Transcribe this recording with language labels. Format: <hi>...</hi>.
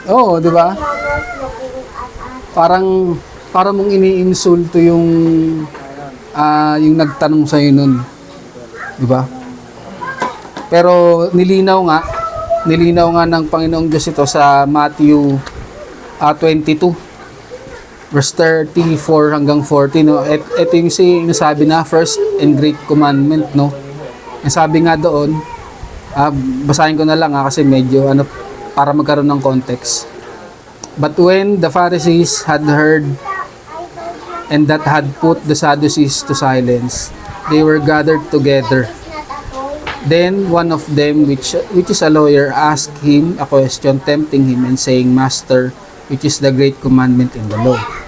<tl>Oo, di ba? Parang mong iniinsulto yung nagtanong sa'yo nun. Di ba? Pero nilinaw nga ng Panginoong Diyos ito sa Matthew 22 verse 34 hanggang 40, no? Ito yung sinasabi na</tl> <en>first and great commandment,</en> <tl>no? Ang sabi nga doon, basahin ko na lang kasi medyo para magkaroon ng context.</tl> <en>But when the Pharisees had heard and that had put the Sadducees to silence, they were gathered together. Then one of them, which is a lawyer, asked him a question, tempting him and saying, Master, which is the great commandment in the law?</en>